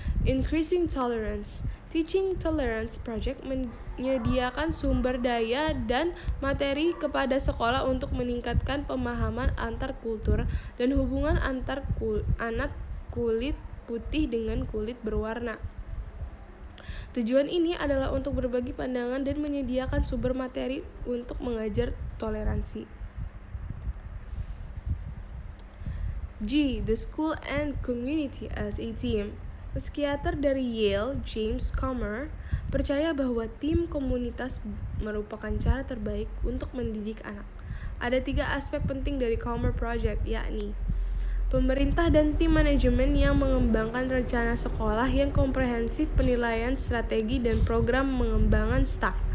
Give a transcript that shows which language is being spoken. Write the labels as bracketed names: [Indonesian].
[English] Increasing tolerance. [Indonesian] Teaching Tolerance Project menyediakan sumber daya dan materi kepada sekolah untuk meningkatkan pemahaman antar kultur dan hubungan antar anak kulit putih dengan kulit berwarna. Tujuan ini adalah untuk berbagi pandangan dan menyediakan sumber materi untuk mengajar toleransi. G. [English] The school and community as a team. [Indonesian] Psikiater dari Yale, James Comer, percaya bahwa tim komunitas merupakan cara terbaik untuk mendidik anak. Ada 3 aspek penting dari Comer Project, yakni pemerintah dan tim manajemen yang mengembangkan rencana sekolah yang komprehensif, penilaian strategi, dan program pengembangan staf.